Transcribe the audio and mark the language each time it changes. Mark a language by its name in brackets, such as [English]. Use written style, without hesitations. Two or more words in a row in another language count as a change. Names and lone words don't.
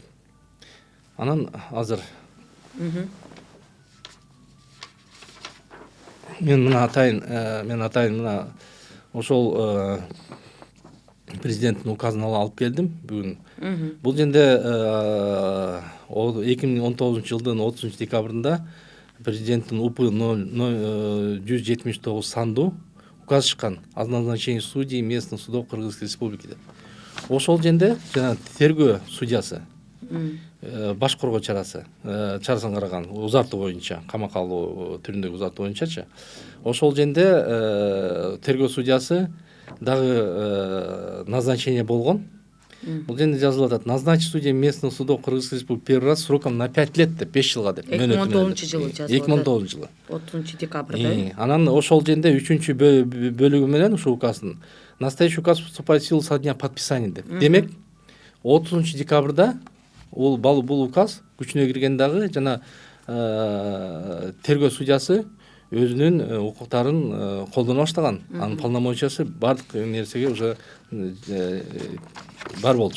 [Kyrgyz] Анан азыр мен атайын мына ошол президенттин указын алып келдим бүгүн. Бул жерде 2019 жылдын 30 декабрында президенттин УП 179 сандуу указ чыккан [Russian] о назначении судей местных судов Кыргызской Республики [Kyrgyz] деп. Ошол жерде жана тергөө судьясы баш коргоо чарасын караган узартуу боюнча, камакка алуу түрүндөгү узартуу боюнчачы. Ошол жерде тергөө судьясы дагы назначение болгон. Бул жерде жазылып атат: [Russian] назначить судей местных судов Кыргызской Республики первый раз сроком на 5 лет [Kyrgyz] деп, 5 жылга деп. 2019 жылы жазылып атат. 2019 жылы. 30 декабрда. Анан ошол жерде 3 бөлүгү менен ушул указдын [Russian] настоящий указ вступает в силу со дня подписания [Kyrgyz] деп. Демек 30 декабрда бул указ күчүнө кирген дагы жана тергөө судьясы өзүнүн укуктарын колдоно баштаган. Анын полномочиясы бардык нерсеге уже бар болчу.